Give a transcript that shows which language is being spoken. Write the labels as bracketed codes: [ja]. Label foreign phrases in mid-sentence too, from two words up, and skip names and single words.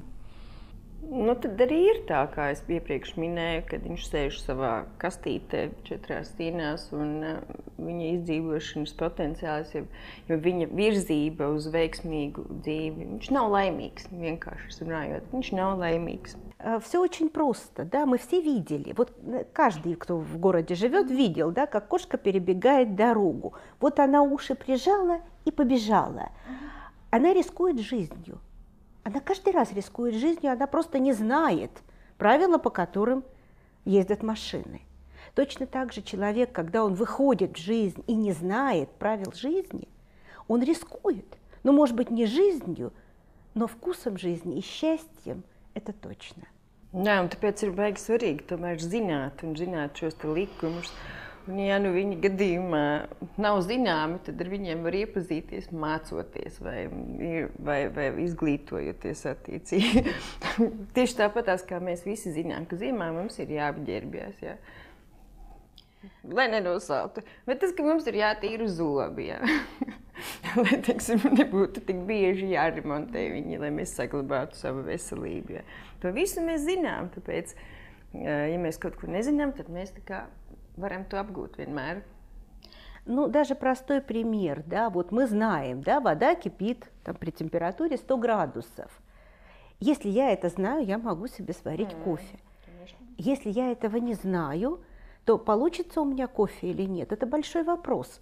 [lv] Nu, tad arī ir tā, kā es iepriekš minēju, kad viņš sēž savā kastītē 4 stīnās un viņa izdzīvošanas potenciāls, jo viņa virzība uz veiksmīgu dzīvi, viņš nav laimīgs, vienkārši runājot, viņš nav laimīgs. [ru] Все очень просто, да, мы все видели, вот каждый, кто в городе живет, видел, да, как кошка перебегает дорогу. Вот она уши прижала и побежала. Она рискует жизнью. Она каждый раз рискует жизнью, она просто не знает правила, по которым ездят машины. Точно так же человек, когда он выходит в жизнь и не знает правил жизни, он рискует. Ну, может быть, не жизнью, но вкусом жизни и счастьем. Это точно. [lv] Jā, un tāpēc ir baigi svarīgi tomēr zināt šos likumus. Un, ja nu viņa gadījumā nav zināmi, tad ar viņiem var iepazīties mācoties vai izglītojoties attiecīgi. Tieši tāpatās, kā mēs visi zinām, ka ziemā mums ir jāapģērbjas, jā. Lai nenosaltu. Bet tas, ka mums ir jātīra zobi, jā. Lai, teiksim, nebūtu tik bieži jāremontē viņi, lai mēs saglabātu savu veselību. Jā. To visu mēs zinām, tāpēc, ja mēs kaut ko nezinām, tad mēs tā kā varam то обгūt vienmēr. [ru] Ну, даже простой пример, да, вот мы знаем, да, вода кипит там, при температуре 100 градусов. Если я это знаю, я могу себе сварить кофе. Конечно. Если я этого не знаю, то получится у меня кофе или нет, это большой вопрос.